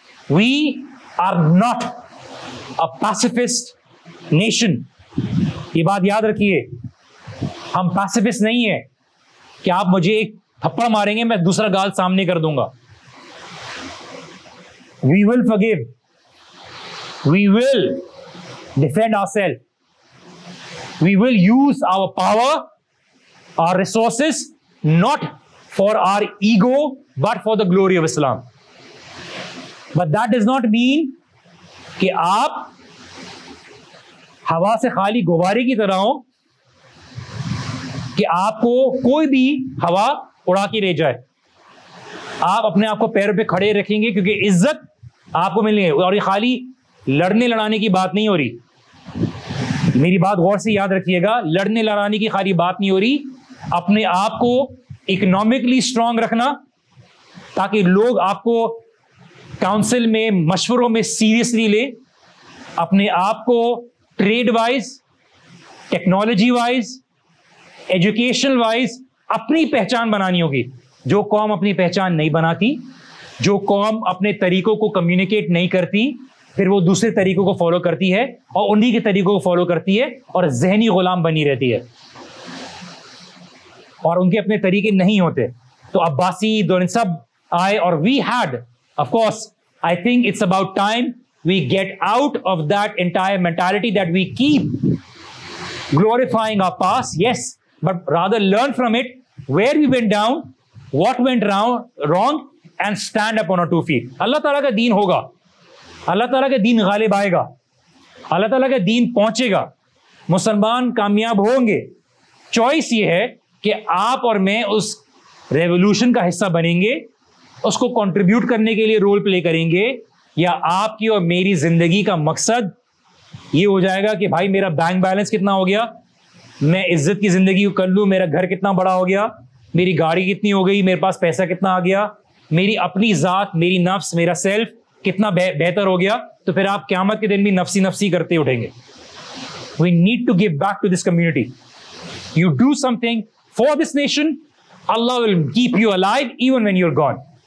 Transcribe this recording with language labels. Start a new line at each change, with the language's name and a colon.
English: We are not a pacifist nation.
Urdu: یہ بات یاد رکھیے, ہم پیسیفسٹ نہیں ہیں کہ آپ مجھے ایک تھپڑ ماریں گے میں دوسرا گال سامنے کر دوں گا.
English: We will forgive. We will defend ourselves. We will use our power, our resources, not for our ego, but for the glory of Islam. But that does not mean
Urdu: کہ آپ ہوا سے خالی غبارے کی طرح ہو, کہ آپ کو کوئی بھی ہوا اڑا کے لے جائے. آپ اپنے آپ کو پیروں پہ کھڑے رکھیں گے کیونکہ عزت آپ کو ملنی ہے. اور یہ خالی لڑنے لڑانے کی بات نہیں ہو رہی, میری بات غور سے یاد رکھیے گا. لڑنے لڑانے کی خالی بات نہیں ہو رہی, اپنے آپ کو اکنامکلی اسٹرانگ رکھنا تاکہ لوگ آپ کو کاؤنسل میں مشوروں میں سیریسلی لیں. اپنے آپ کو trade wise, technology wise, education wise اپنی پہچان بنانی ہوگی. جو قوم اپنی پہچان نہیں بناتی, جو قوم اپنے طریقوں کو کمیونیکیٹ نہیں کرتی, پھر وہ دوسرے طریقوں کو فالو کرتی ہے اور انہی کے طریقوں کو فالو کرتی ہے اور ذہنی غلام بنی رہتی ہے اور ان کے اپنے طریقے نہیں ہوتے. تو عباسی دور سب آئے اور
English: We had of course I think it's about time we get out of that entire mentality that we keep glorifying our past, yes, but rather learn from it, where we went down, what went wrong, and stand up on our 2 feet.
Urdu: اللہ تعالیٰ کا دین ہوگا, اللہ تعالیٰ کا دین غالب آئے گا, اللہ تعالیٰ کا دین پہنچے گا, مسلمان کامیاب ہوں گے. چوائس یہ ہے کہ آپ اور میں اس ریولوشن کا حصہ بنیں گے, اس کو کنٹریبیوٹ کرنے کے لیے رول پلے کریں گے, یا آپ کی اور میری زندگی کا مقصد یہ ہو جائے گا کہ بھائی میرا بینک بیلنس کتنا ہو گیا, میں عزت کی زندگی کو کر لوں, میرا گھر کتنا بڑا ہو گیا, میری گاڑی کتنی ہو گئی, میرے پاس پیسہ کتنا آ گیا, میری اپنی ذات, میری نفس, میرا سیلف کتنا بہتر ہو گیا, تو پھر آپ قیامت کے دن بھی نفسی نفسی کرتے اٹھیں گے.
English: We need to give back to this community. You do something for this nation, Allah will keep you alive even when you're gone.